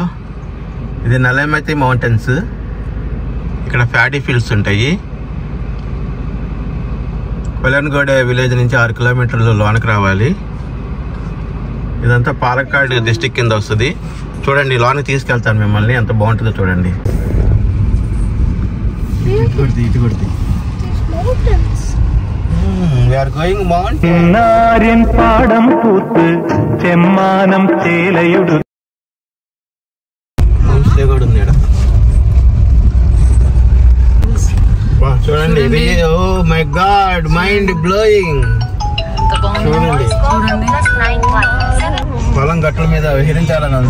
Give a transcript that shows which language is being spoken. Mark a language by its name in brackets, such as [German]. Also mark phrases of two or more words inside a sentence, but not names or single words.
[Telugu] ఇది నల్లమతి మౌంటైన్స్. ఇక్కడ [English] paddy fields [Telugu] ఉంటాయి. కొలన్గోడ విలేజ్ నుంచి 6 kilometers లోనికి రావాలి. ఇదంతా పాలక్కాడ్ డిస్టిక్ కింద వస్తుంది. చూడండి లోనికి తీసుకెళ్తాను మిమ్మల్ని. ఎంత బాగుంటుందో చూడండి. [Malayalam] പാടം പൂത്ത് ചെമ്മാനം ചേലയുടു. [Telugu] చూడండి ఇది. [English] oh my god, mind blowing. [Telugu] చూడండి పొలం గట్ల మీద విహరించాలని ఉంది.